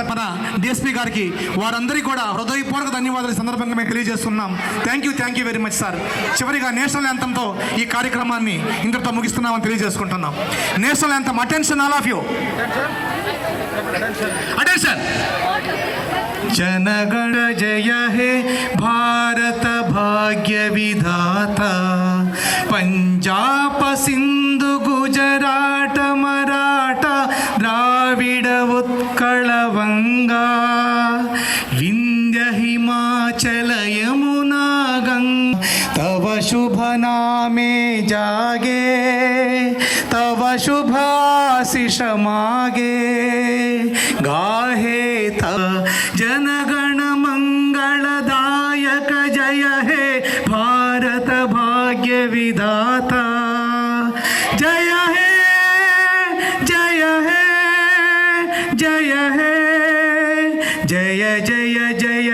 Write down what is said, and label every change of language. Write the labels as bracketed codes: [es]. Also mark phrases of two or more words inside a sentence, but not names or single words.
[te] మన డిఎస్పీ గారికి, వారందరికీ కూడా హృదయపూర్వక ధన్యవాదాలు ఈ సందర్భంగా మేము తెలియజేస్తున్నాం. [en] thank you very much sir. [te] చివరిగా [en] national anthem [te] ఈ కార్యక్రమాన్ని ఇంతటితో ముగిస్తున్నామని తెలియజేసుకుంటున్నాం. [en] national anthem, attention all of you, attention. [bn] জনগণ জয় হে ভারত ভাগ্য বিধাতা, পাঞ্জাব সিন্ধু গুজরাট মারাঠা দ্রাবিড় উৎকল বঙ্গ বিন্ধ্য হিমাচল যমুনা গঙ্গা, তব শুভ নামে জাগে, তব শুভ আশিস মাগে, গাহে তব জনগণ মঙ্গলদায়ক জয় হে ভারত ভাগ্য বিধাতা, জয় হে জয় হে জয় হে জয় জয় জয়